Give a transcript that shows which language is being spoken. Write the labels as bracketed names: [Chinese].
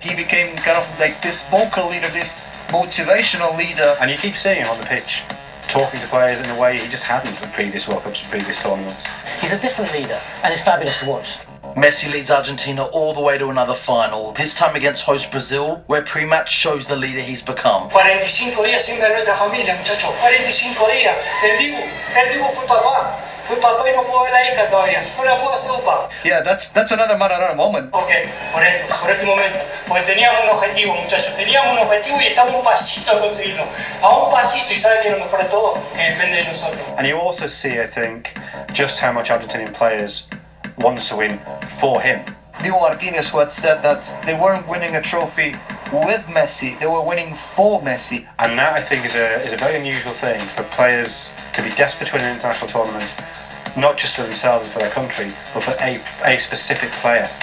[English] He became kind of like this vocal leader, this motivational leader. And you keep seeing him on the pitch, talking to players in a way he just hadn't in previous World Cups and previous tournaments. He's a different leader, and it's fabulous to watch. Messi leads Argentina all the way to another final, this time against host Brazil, where pre-match shows the leader he's become. [Spanish] 45 días sin ver nuestra familia, muchachos. 45 días. El Dibu fue papá. Fui papá y no puedo ver la hija todavía. No la puedo hacer upa. [English] Yeah, that's another Maradona moment. [Spanish] Ok, por este momento. Porque teníamos un objetivo, muchachos. Teníamos un objetivo y estamos un pasito a conseguirlo. A un pasito, y ¿sabes qué es lo mejor de todo? Que depende de nosotros. [English] And you also see, I think, just how much Argentinian players want to win for him. Diego Martinez, who had said that they weren't winning a trophy with Messi, they were winning for Messi. And that, I think, is a very unusual thing for players to be desperate to win an international tournament, not just for themselves and for their country, but for a specific player.